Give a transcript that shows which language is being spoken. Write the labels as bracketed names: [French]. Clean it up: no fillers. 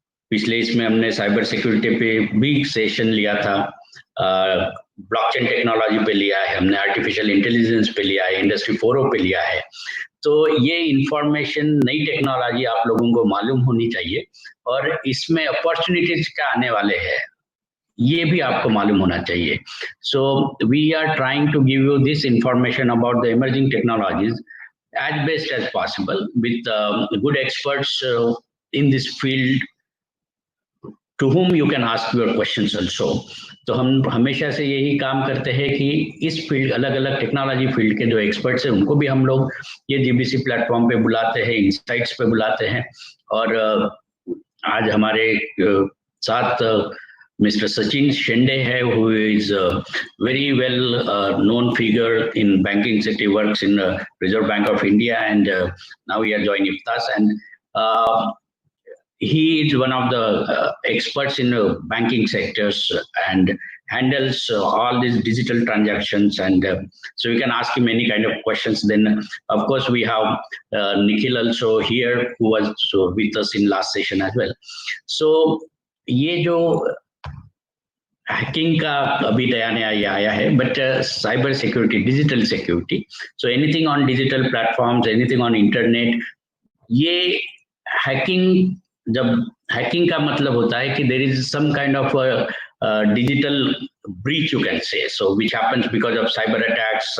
[Hindi] पिछले इसमें हमने साइबर सिक्योरिटी पे भी सेशन लिया था, ब्लॉकचेन टेक्नोलॉजी पे लिया है, हमने आर्टिफिशियल इंटेलिजेंस पे लिया है, इंडस्ट्री 4.0 पे लिया है. तो ये इंफॉर्मेशन, नई टेक्नोलॉजी आप लोगों को मालूम होनी चाहिए, और इसमें अपॉर्चुनिटीज क्या आने वाले हैं ये भी आपको मालूम होना चाहिए. [English] So we are trying to give you this information about the emerging technologies as best as possible with good experts in this field to whom you can ask your questions also. [Hindi] तो हम हमेशा से यही काम करते हैं कि इस फील्ड, अलग अलग टेक्नोलॉजी फील्ड के जो एक्सपर्ट्स हैं उनको भी हम लोग ये जीबीसी प्लेटफॉर्म पे बुलाते हैं, इनसाइट्स पे बुलाते हैं. और आज हमारे साथ Mr. [English] Sachin Shende hai, who is a very well known figure in banking city, works in Reserve Bank of India, and now he has joined IFTAS, and he is one of the experts in banking sectors and handles all these digital transactions, and so you can ask him any kind of questions. Then of course we have Nikhil also here, who was with us in last session as well. So [Hindi] ये जो hacking का अभी नया ये आया है, [English] but cyber security, digital security, so anything on digital platforms, anything on internet, [Hindi] ये hacking, जब हैकिंग का मतलब होता है कि [English] There is some kind of digital breach, you can say, so which happens because of cyber attacks.